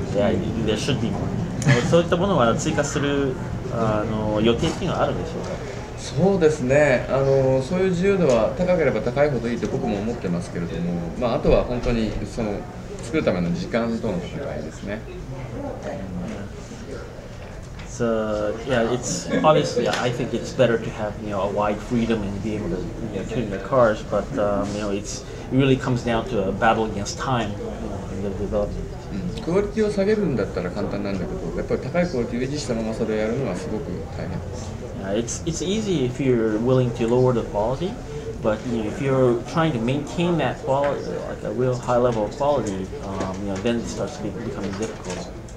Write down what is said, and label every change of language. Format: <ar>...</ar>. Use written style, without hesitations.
<en>There should be more.</en> <ja>そういったものは追加する予定っていうのはあるんでしょうか？そうですね、そういう自由度は高ければ高いほどいいと僕も思ってますけれども、あとは本当にその作るための時間との戦いですね。</ja> <en>So it's obviously I think it's better to have a wide freedom and be able to tune your cars, but it really comes down to a battle against time in the development.</en> <ja>クオリティを下げるんだったら簡単なんだけど、やっぱり高いクオリティを維持したままそれをやるのはすごく大変です。</ja> <en>It's easy if you're willing to lower the quality, but if you're trying to maintain that quality, like a real high level of quality, then it starts becoming difficult.</en>